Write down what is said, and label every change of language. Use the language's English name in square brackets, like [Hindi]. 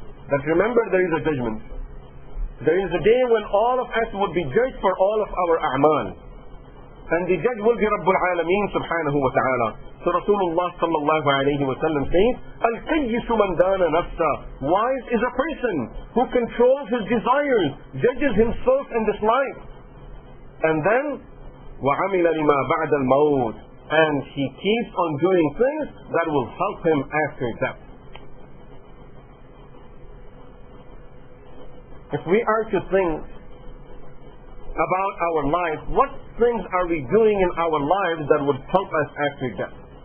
[English] That remember there is a judgment. There is a day when all of us would be judged for all of our a'mal. And the judge will be Rabbul Alameen subhanahu wa ta'ala. So Rasulullah sallallahu alayhi wa sallam says, [Arabic] Al-Qayyisu man dana nafsa. [English] Wise is a person who controls his desires, judges himself in this life. And then, [Arabic] وَعَمِلَ لِمَا بَعْدَ الْمَوْتِ. [English] And he keeps on doing things that will help him after death. if we are to think about our life, what things are we doing in our lives that would help us after death?